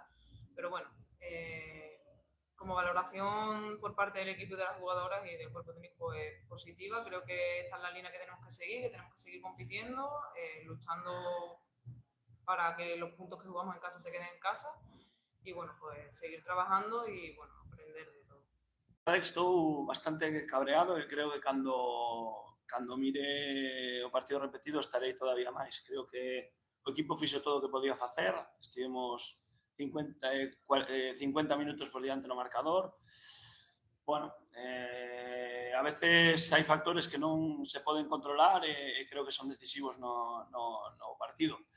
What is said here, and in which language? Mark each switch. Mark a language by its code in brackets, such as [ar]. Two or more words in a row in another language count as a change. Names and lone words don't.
[es] Pero bueno, como valoración por parte del equipo y de las jugadoras y del cuerpo técnico es positiva. Creo que esta es la línea que tenemos que seguir compitiendo, luchando para que los puntos que jugamos en casa se queden en casa y bueno, pues seguir trabajando y bueno, aprender de todo. [gl] Estou bastante cabreado e creo que cando mire o partido repetido estarei todavía máis. Creo que o equipo fixo todo o que podía facer, estivemos 50 minutos por diante no marcador. Bueno, a veces hai factores que non se poden controlar e creo que son decisivos no partido.